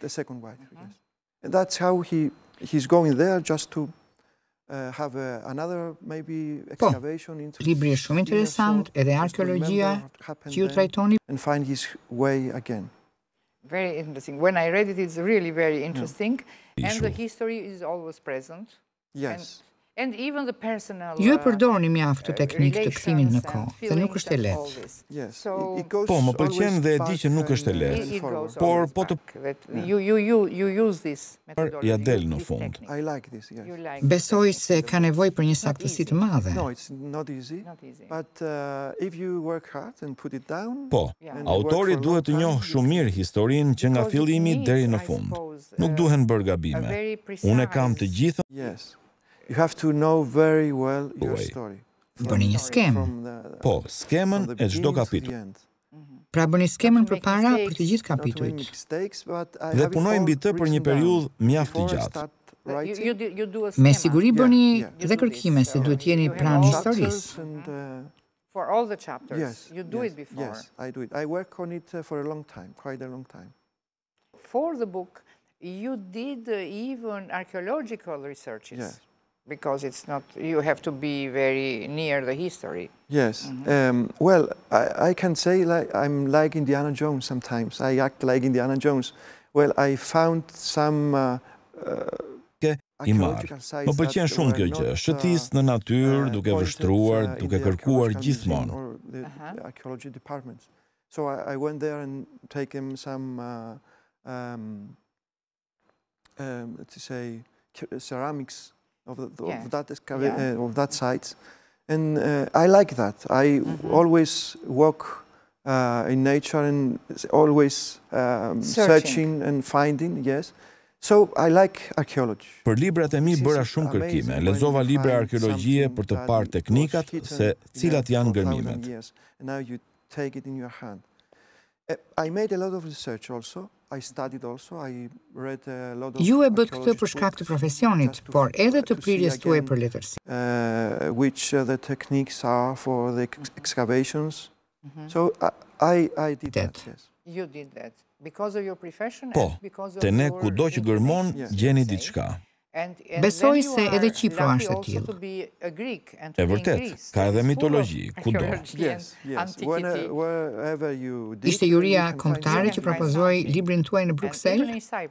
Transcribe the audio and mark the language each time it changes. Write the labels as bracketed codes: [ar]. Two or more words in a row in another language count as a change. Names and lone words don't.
[en] The second wife, yes. And that's how he's going there just to have another maybe excavation into. [sq] Libri është shumë interesant edhe arkeologjia që ju trajtoni [en] and find his way again. Very interesting. When I read it, it's really very interesting, and the history is always present. Yes. And even the personal. [sq] Ju e përdorni mjaft të teknikë të kthimit në kohë, dhe nuk është e lehtë. [en] Yes. [sq] Po, më pëlqen dhe e di që nuk është e lehtë. Por po të [en] you use this methodology. [sq] Ja del në fund. [en] I like this, yes. [sq] Besoj se ka nevojë për një saktësi të madhe. [en] No, it's not easy. But if you work hard and put it down. [sq] Po, autori duhet të njohë shumë mirë historinë që nga fillimi deri në fund. Nuk duhen bërë gabime. Unë e kam të gjitha. [en] Yes. You have to know very well your story. [sq] Bëni një skemë. Po, skemën e çdo kapitulli. Pra bëni skemën përpara për të gjithë kapitujt. Dhe punoj mbi të për një periudhë mjaft të gjatë. Me siguri bëni dhe kërkime se duhet jeni pranë historisë. [en] For all the chapters, you do it before. Yes, I do it. I work on it for a long time, quite a long time. For the book, you did even archaeological researches. Yeah. because it's not, you have to be very near the history. Yes. Well, I can say I'm like Indiana Jones sometimes. I act like Indiana Jones. Well, I found some [sq] I marr. Më pëlqen shumë kjo gjë, shëtis në natyrë, duke vështruar, duke kërkuar gjithmonë. [en] Archaeology departments. So I went there and taken some, let's say, ceramics of that site, and I like that. I always walk in nature and always searching and finding. Yes. So I like archaeology. [sq] Për librat e mi bëra shumë kërkime. Lexova libra arkeologjie për të parë teknikat se cilat janë gërmimet. [en] Now you take it in your hand. I made a lot of research also. I studied also. I read a lot of. [sq] Ju e bët këtë për shkak të profesionit, por edhe të prirjes tuaj për letërsi. [en] Which the techniques are for the excavations. So I did that. Yes. You did that. Because of your profession [sq] Po, te ne kudo që gërmon, gjeni diçka. Besoj se edhe Qipro është e tillë. E vërtet, ka edhe mitologji, kudo. Ishte juria kombëtare që propozoi librin tuaj në Bruksel?